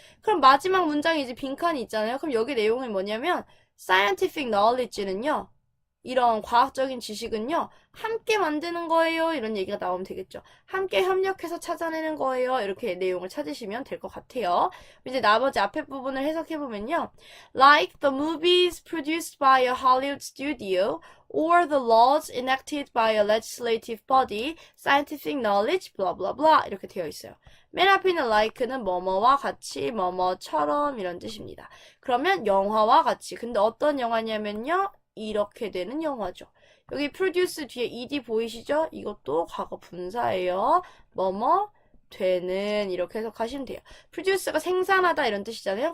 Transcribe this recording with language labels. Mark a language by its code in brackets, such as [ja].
[ko] 그럼 마지막 문장에 이제 빈칸이 있잖아요. 그럼 여기 내용이 뭐냐면 scientific knowledge는요. 이런 과학적인 지식은요. 함께 만드는 거예요. 이런 얘기가 나오면 되겠죠. 함께 협력해서 찾아내는 거예요. 이렇게 내용을 찾으시면 될 것 같아요. 이제 나머지 앞에 부분을 해석해보면요. [en] Like the movies produced by a Hollywood studio or the laws enacted by a legislative body, scientific knowledge, blah blah blah [ko] 이렇게 되어 있어요. 맨 앞에 있는 like는 뭐뭐와 같이, 뭐뭐처럼 이런 뜻입니다. 그러면 영화와 같이. 근데 어떤 영화냐면요. 이렇게 되는 영화죠. 여기 produce 뒤에 ed 보이시죠? 이것도 과거 분사예요. 뭐뭐 되는 이렇게 해석하시면 돼요. produce가 생산하다 이런 뜻이잖아요.